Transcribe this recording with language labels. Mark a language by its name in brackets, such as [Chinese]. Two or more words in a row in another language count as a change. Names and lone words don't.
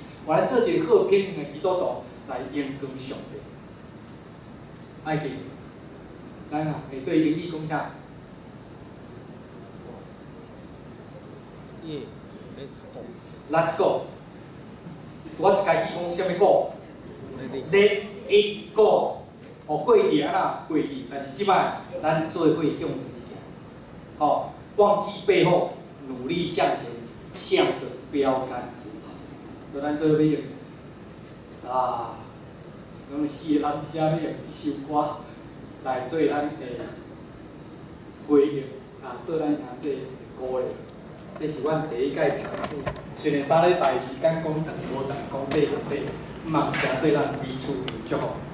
[Min Nan Chinese] 互咱做一个好品行的基督徒，来荣光上帝。爱记，咱啊会对英语讲啥 ？ [English] Let's go。 [Min Nan Chinese] 我一开始讲啥物 go？ [English] Let it go。 [Min Nan Chinese] 哦，过去啊啦，过去，但是即摆咱做伙向前行。哦，忘记背后，努力向前，向着标杆直跑。所以咱做伙要用啊，咱们4个男生要用即首歌来做咱的回应啊，做咱兄弟的鼓励。这是阮第一届尝试， 一个3礼拜时间讲长无长，讲短无短，嘛诚做咱彼此祝福。